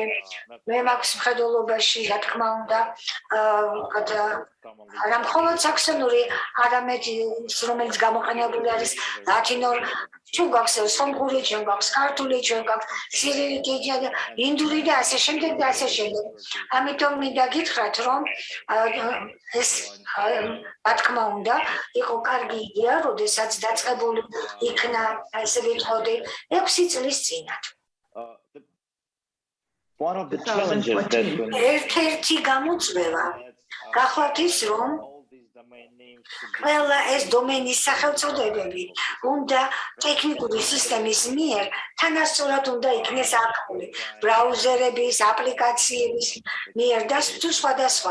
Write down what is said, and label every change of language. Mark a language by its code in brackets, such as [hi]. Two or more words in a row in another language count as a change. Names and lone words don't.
[ka] მე მაქვს მხედველობაში, რა თქმა უნდა, არა მხოლოდ საქსონური, არამედ ის, რომელიც გამოყენებული არის ლათინურ, ჩვენ გვაქვს სომხური, ჩვენ გვაქვს ქართული, ჩვენ გვაქვს სირილიკი, ინდური და ასე შემდეგ და ასე შემდეგ. ამიტომ მინდა გითხრათ, რომ ეს რა თქმა უნდა, იყო კარგი იდეა, როდესაც დაწყებული იქნა, ესე ვიტყოდი, 6 წლის წინათ. [en] One of the challenges that [ka] ერთ-ერთი გამოწვევა გახლავთ ის, რომ ყველა ეს დომენის სახელწოდებები უნდა ტექნიკური სისტემის მიერ თანასწორად უნდა იქნეს აღებული ბრაუზერების, აპლიკაციების მიერ და სხვადასხვა.